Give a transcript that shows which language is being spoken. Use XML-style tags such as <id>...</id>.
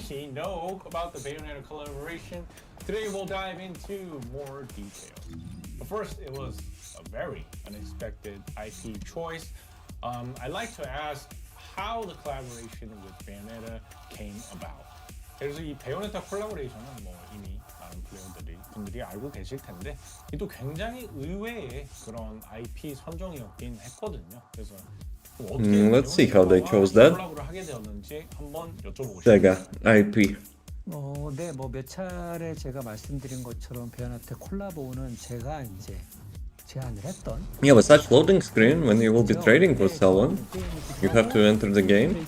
<en>You know about the Bayonetta collaboration. Today we'll dive into more detail. But first, it was a very unexpected IP choice. I'd like to ask how the collaboration with Bayonetta came about.</en> <ko>그래서 이 베요네타 콜라보레이션은 뭐 이미 많은 분들이 알고 계실 텐데 이 또 굉장히 의외의 그런 IP 선정이었긴 했거든요. 그래서 어떻게</ko> <en>Let's see how they chose that.</en> <ko>콜라보를 하게 되었는지 한번 여쭤보고 싶습니다.</ko> <en>Sega IP.</en> <ko>네, 뭐 몇 차례 제가 말씀드린 것처럼 베요네타 콜라보는 제가 이제 제안을 했던.</ko> <en>Yeah, with such loading screen, when you will be trading with someone, you have to enter the game</en>